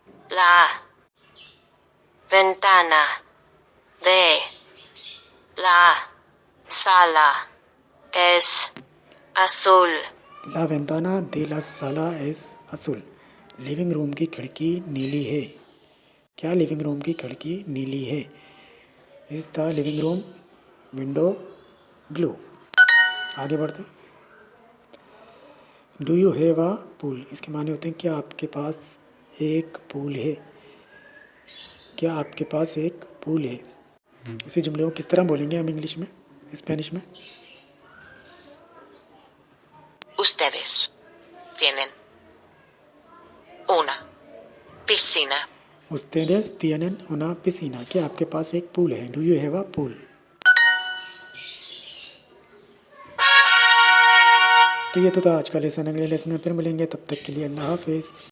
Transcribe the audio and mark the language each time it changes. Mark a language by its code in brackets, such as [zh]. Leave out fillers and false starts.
[es] La ventana de la sala es azul. ला वेंताना दे ला साला एस असूल, [hi] living room की खिड़की नीली है। क्या लिविंग रूम की खिड़की नीली है? [en] Is the living room window blue. [hi] आगे बढ़ते। [en] do you have a pool, [hi] इसके माने होते हैं क्या आपके पास एक पूल है? क्या आपके पास एक पूल है? इसी जुमले को किस तरह बोलेंगे हम इंग्लिश में स्पेनिश में? [es] ustedes tienen una piscina. उस्तेdes tienen una piscina, [hi] क्या आपके पास एक पूल है? [en] Do you have a pool. [hi] तो ये तो था आज का लेसन। अगले लेसन में फिर मिलेंगे, तब तक के लिए अल्लाह हाफिज़।